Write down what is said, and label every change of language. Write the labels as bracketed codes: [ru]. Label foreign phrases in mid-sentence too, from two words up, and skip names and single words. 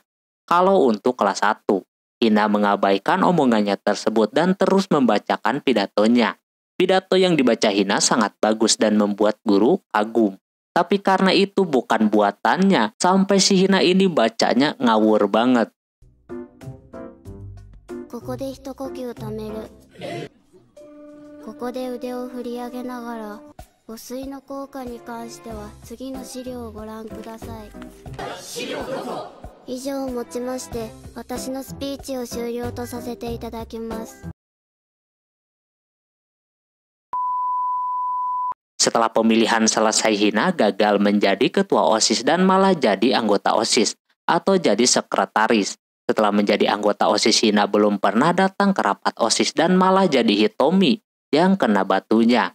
[id] Kalau untuk kelas 1, Hina mengabaikan omongannya tersebut dan terus membacakan pidatonya. Pidato yang dibaca Hina sangat bagus dan membuat guru kagum. Tapi karena itu bukan buatannya, sampai si Hina ini bacanya ngawur banget. [ja] ここで一呼吸止める。ここで腕を振り上げながら、誤水の効果に関しては次の資料をご覧ください。以上をもちまして、私のスピーチを終了とさせていただきます。 [id] Setelah pemilihan selesai, Hina gagal menjadi ketua OSIS dan malah jadi anggota OSIS atau jadi sekretaris. Setelah menjadi anggota OSIS, Hina belum pernah datang ke rapat OSIS dan malah jadi Hitomi yang kena batunya.